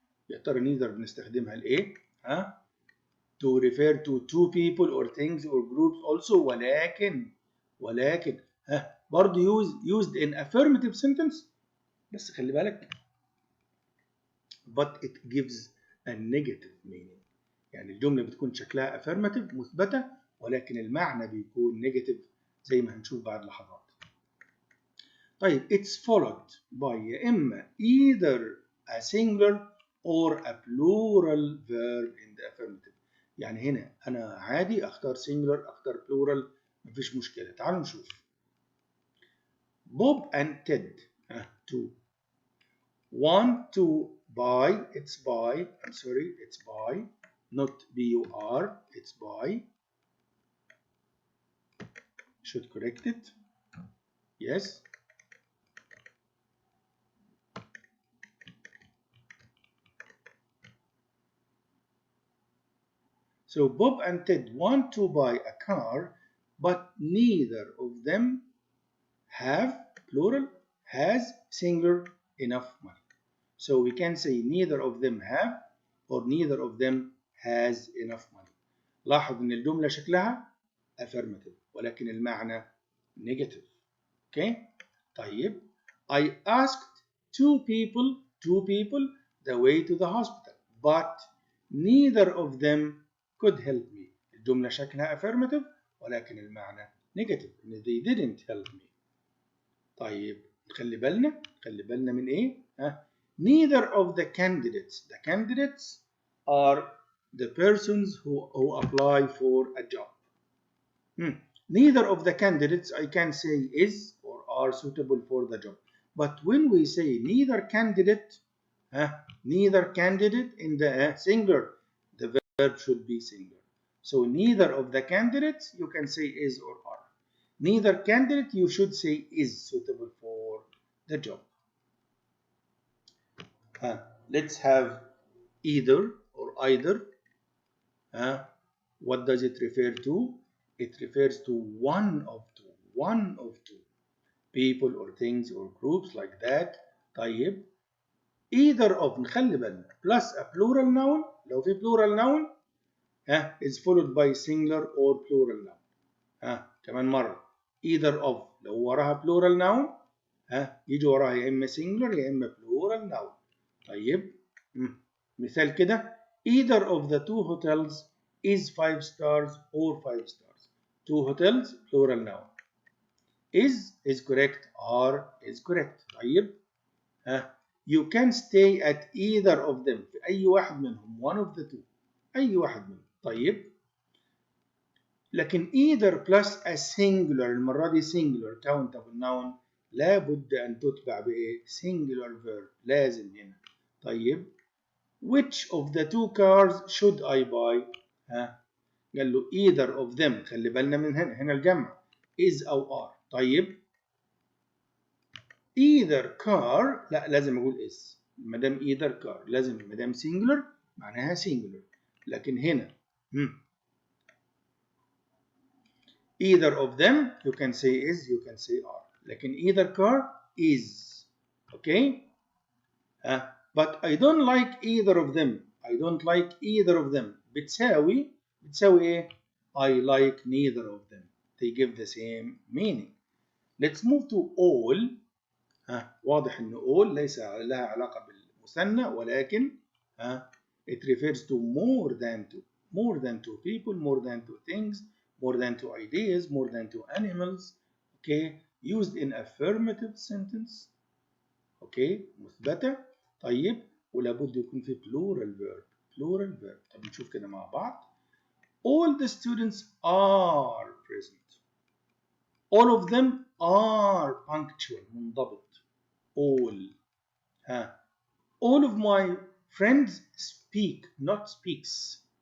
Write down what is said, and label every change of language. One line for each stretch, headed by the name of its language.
Arabic: يا ترى
English: neither
Arabic: بنستخدمها لإيه؟
English: To refer to two people or things or groups also.
Arabic: ولكن برضه
English: used in affirmative sentence.
Arabic: بس خلي بالك.
English: But it gives a negative meaning.
Arabic: يعني الجملة بتكون شكلها affirmative مثبتة ولكن المعنى بيكون negative زي ما هنشوف بعد لحظات.
English: طيب it's followed by
Arabic: يا إما
English: either a singular or a plural verb in the affirmative.
Arabic: يعني هنا أنا عادي أختار singular أختار plural مفيش مشكلة. تعالوا نشوف.
English: Bob and Ted two want to buy. It's buy. I'm sorry. It's buy. Not B-U-R. It's buy. Should correct it. Yes. So Bob and Ted want to buy a car, but neither of them have, plural, has, singular, enough money. So we can say neither of them have or neither of them has enough money.
Arabic: لاحظ ان الجملة شكلها affirmative ولكن المعنى negative.
English: Okay? طيب I asked two people the way to the hospital but neither of them could help me.
Arabic: الجملة شكلها affirmative ولكن المعنى negative.
English: They didn't help me.
Arabic: طيب خلي بالنا من ايه؟
English: Neither of the candidates. The candidates are the persons who apply for a job. Neither of the candidates I can say is or are suitable for the job. But when we say neither candidate in the singular, the verb should be singular. So neither of the candidates you can say is or are. Neither candidate you should say is suitable for the job. Let's have either or either. What does it refer to? It refers to one of two people or things or groups like that. طيب either of
Arabic: نخلي بالنا
English: plus a plural noun.
Arabic: لو في
English: plural noun is followed by singular or plural noun.
Arabic: كمان مرة
English: either of
Arabic: لو وراها
English: plural noun
Arabic: يجي وراها يا إما singular يا إما plural noun. طيب مثال كده
English: either of the two hotels is 5 stars or 5 stars. Two hotels plural noun. is correct, are is correct. طيب you can stay at either of them.
Arabic: في أي واحد منهم
English: one of the two.
Arabic: أي واحد منهم. طيب لكن
English: either plus a singular
Arabic: المرة دي
English: singular countable noun
Arabic: لابد أن تتبع بإيه؟
English: singular verb
Arabic: لازم هنا.
English: طيب which of the two cars should I buy؟
Arabic: قال له either of them. خلي بالنا من هنا الجمع is أو are. طيب
English: either car
Arabic: لا لازم أقول is. ما دام
English: either car
Arabic: لازم ما دام singular معناها singular. لكن هنا
English: either of them you can say is, you can say are. لكن either car is. Okay? But I don't like either of them. I don't like either of them.
Arabic: بتساوي إيه؟
English: I like neither of them. They give the same meaning. Let's move to all.
Arabic: واضح إن all ليس لها علاقة بالمثنى ولكن
English: it refers to more than two. More than two people, more than two things, more than two ideas, more than two animals. Okay, used in affirmative sentence.
Arabic: Okay, مثبتة. طيب ولابد يكون في
English: plural verb. plural verb.
Arabic: طب نشوف كده مع بعض.
English: All the students are present. All of them are punctual.
Arabic: منضبط. All.
English: All of my friends speak, not speaks.